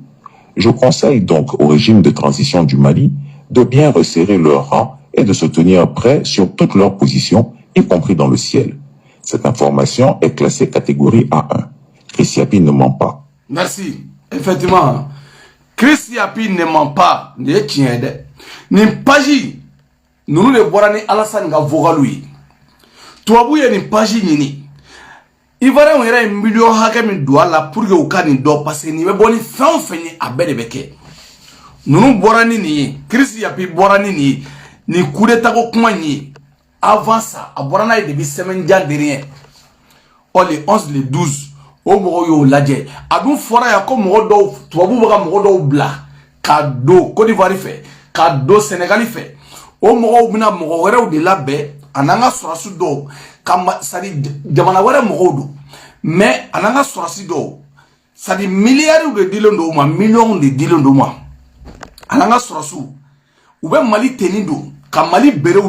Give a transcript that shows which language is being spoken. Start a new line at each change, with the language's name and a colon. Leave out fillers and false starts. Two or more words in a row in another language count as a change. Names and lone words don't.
French: Je conseille donc au régime de transition du Mali de bien resserrer leurs rangs et de se tenir prêts sur toutes leurs positions, y compris dans le ciel. Cette information est classée catégorie A1. Chris Siapi ne ment pas. Merci. Effectivement, Chris Siapi ne ment pas. Ni page, nous ne voyons ni Alassane nga vogalui.
Bambara: Tuabouye ni page nini. Ivoirien yɛrɛ ye miliyɔn hakɛ min don a la
French: pour que
Bambara: u ka nin dɔn
French: parce que
Bambara: nin bɛ bɔ ni fɛn o fɛn ye a bɛɛ de bɛ kɛ ninnu bɔra ni nin ye Chris Siapi bɔra ni nin ye nin
French: coup d'état
Bambara: ko kuma in ye
French: avant ça
Bambara: a bɔra n'a ye
French: depuis semaine jan dernier le
Bambara: 11 le 12 o mɔgɔw y'o lajɛ a dun fɔra yan ko mɔgɔ dɔw tubabuw bɛ ka mɔgɔ dɔw bila ka don Côte d'Ivoire fɛ ka don Sénégal fɛ o mɔgɔw bɛna mɔgɔ wɛrɛw de labɛn a n'an ka sɔrɔsi dɔw sadi jamana wɛrɛ mɔgɔw don mais a n'an ka sɔrɔsi dɔw sadi miliyariw de dilen don u ma miliyɔnw de dilen don u ma a n'an ka sɔrɔsiw u bɛ Mali teni don ka Mali berew